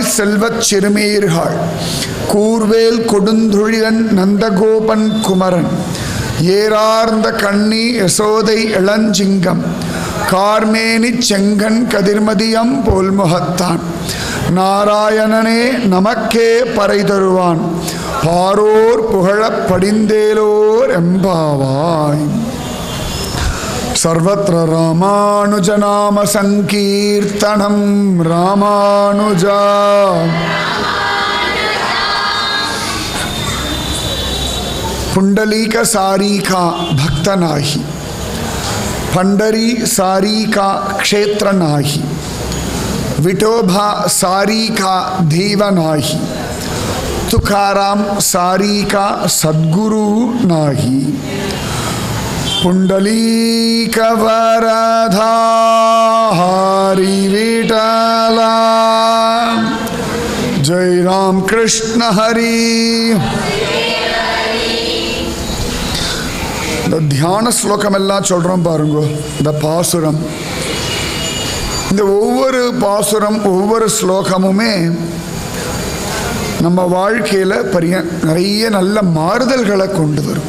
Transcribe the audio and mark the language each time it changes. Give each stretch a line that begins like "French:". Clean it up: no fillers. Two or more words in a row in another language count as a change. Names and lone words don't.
Tamil: செல்வச் சிறுமீர்கள் கூர்வேல் கொடுந்தொழிலன் நந்தகோபன் குமரன் ஏறார்ந்த கண்ணி யசோதை இளஞ்சிங்கம் கார்மேனி செங்கன் கதிர்மதியம் போல்முகத்தான் நாராயணனே நமக்கே பறை தருவான் பாரோர் புகழப் படிந்தேலோர் எம்பாவாய்.
Sanskrit: सर्वत्र रामानुजनाम संकीर्तनं रामानुजा.
Marathi: पुंडलीक सारी का भक्त नाही, पंडरी सारी का क्षेत्र नाही, विठोबा सारी का देव नाही, तुकाराम सारी का सद्गुरु नाही. पुंडलीक वरदा हरि विठला जय राम कृष्ण हरि.
Tamil: இந்த தியான ஸ்லோகம் எல்லாம் சொல்றோம் பாருங்க. இந்த பாசுரம், இந்த ஒவ்வொரு பாசுரம் ஒவ்வொரு ஸ்லோகமுமே நம்ம வாழ்க்கையில் நிறைய நல்ல மாறுதல்களை கொண்டு வரும்.